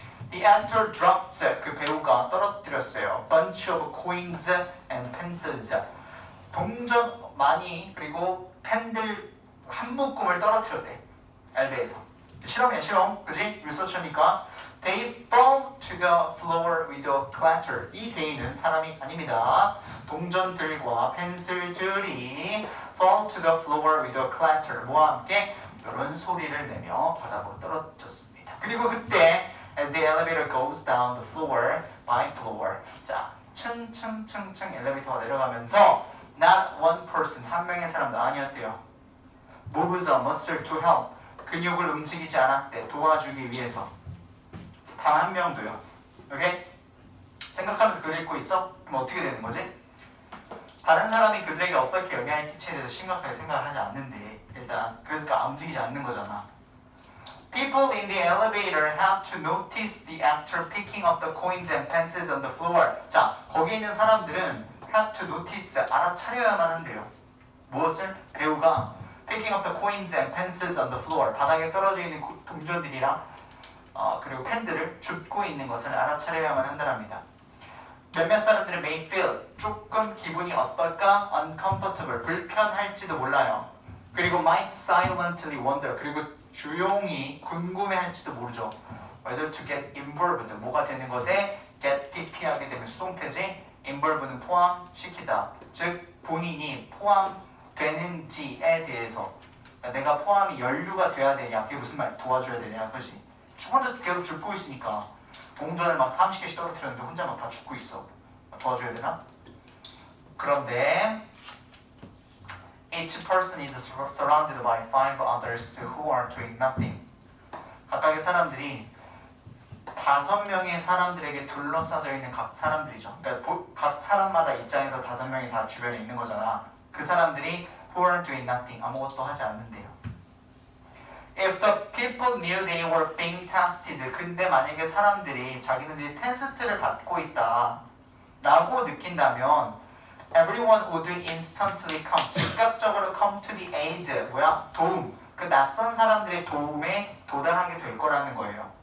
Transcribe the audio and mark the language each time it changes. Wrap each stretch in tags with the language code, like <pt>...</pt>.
<en>The actor dropped,</en> <ko>그 배우가 떨어뜨렸어요.</ko> <en>bunch of coins and pencils.</en> <ko>동전 많이 그리고 펜들 한 묶음을 떨어뜨렸대. 엘베에서. 실험이야, 실험. 그지? 리서치니까.</ko> <en>They fall to the floor with a clatter.</en> <ko>이 they는 사람이 아닙니다. 동전들과 펜슬들이</ko> <en>fall to the floor with a clatter.</en> <ko>뭐와 함께 이런 소리를 내며 바닥으로 떨어졌습니다. 그리고 그때</ko> <en>as the elevator goes down the floor by floor.</en> <ko>자, 층층층층 엘리베이터가 내려가면서</ko> <en>not one person,</en> <ko>한 명의 사람도 아니었대요.</ko> <en>moves a muscle to help.</en> <ko>근육을 움직이지 않았대. 도와주기 위해서. 단 한 명도요. 오케이? 생각하면서 글 읽고 있어? 그럼 어떻게 되는 거지? 다른 사람이 그들에게 어떻게 영향을 끼치에 대해서 심각하게 생각을 하지 않는데, 일단 그래서 움직이지 않는 거잖아.</ko> <en>People in the elevator have to notice the actor picking up the coins and pencils on the floor.</en> <ko>자, 거기 있는 사람들은</ko> <en>have to notice,</en> <ko>알아차려야만 한대요. 무엇을? 배우가</ko> <en>picking up the coins and pencils on the floor,</en> <ko>바닥에 떨어져 있는 동전들이랑 그리고 펜들을 줍고 있는 것을 알아차려야만 한다랍니다. 몇몇 사람들은</ko> <en>may feel,</en> <ko>조금 기분이 어떨까?</ko> <en>uncomfortable,</en> <ko>불편할지도 몰라요. 그리고</ko> <en>might silently wonder,</en> <ko>그리고 조용히 궁금해할지도 모르죠.</ko> <en>whether to get involved,</en> <ko>뭐가 되는 것에 get pp하게 되면 수동태지, involve는 포함시키다. 즉 본인이 포함되는지에 대해서, 내가 포함이 연루가 돼야 되냐, 그게 무슨 말? 도와줘야 되냐, 그지? 혼자 계속 죽고 있으니까 동전을 막 30개씩 떨어뜨렸는데 혼자 막 다 죽고 있어. 도와줘야 되나?</ko> <en>그런데 each person is surrounded by 5 others who are doing nothing.</en> <ko>각각의 사람들이 5명의 사람들에게 둘러싸여 있는 각 사람들이죠. 그러니까 각 사람마다 입장에서 5명이 다 주변에 있는 거잖아. 그 사람들이</ko> <en>who are doing nothing,</en> <ko>아무것도 하지 않는데요.</ko> <en>If the people knew they were being tested,</en> <ko>근데 만약에 사람들이 자기네들이 테스트를 받고 있다 라고 느낀다면</ko> <en>everyone would instantly come,</en> <ko>즉각적으로</ko> <en>come to the aid,</en> <ko>도움, 그 낯선 사람들의 도움에 도달하게 될 거라는 거예요.</ko>